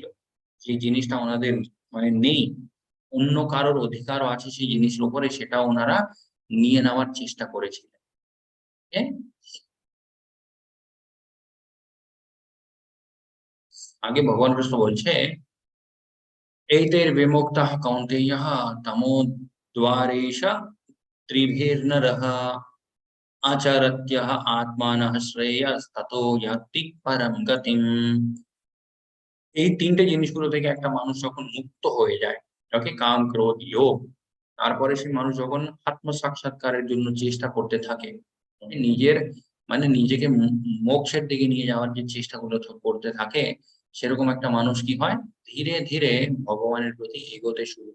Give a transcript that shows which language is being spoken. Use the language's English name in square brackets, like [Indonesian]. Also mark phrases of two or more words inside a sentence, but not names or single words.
[Bangla] যে জিনিসটা ওনাদের মানে নেই, অন্য কারোর অধিকারও আছে সেই জিনিসের উপরে, সেটা ওনারা নিয়ে নেওয়ার চেষ্টা করেছিলেন। আগে ভগবান কৃষ্ণ বলছে, [Sanskrit] एतैर्विमुक्तः कौन्तेयः तमोद्वारेष त्रिभिर्नरः आचरत्यः आत्मानः श्रेयस्ततो याति परम गतिम्। [Bangla] এই তিনটে জিনিসগুলো থেকে একটা মানুষ যখন মুক্ত হয়ে যায়, ওকে, কাম ক্রোধ লোভ, তারপরে সেই মানুষ যখন আত্ম সাক্ষাৎকারের জন্য চেষ্টা করতে থাকে, নিজের মানে নিজেকে মোক্ষের দিকে নিয়ে যাওয়ার যে চেষ্টাগুলো করতে থাকে, সেরকম একটা মানুষ কি হয়, ধীরে ধীরে ভগবানের প্রতি এগোতে শুরু।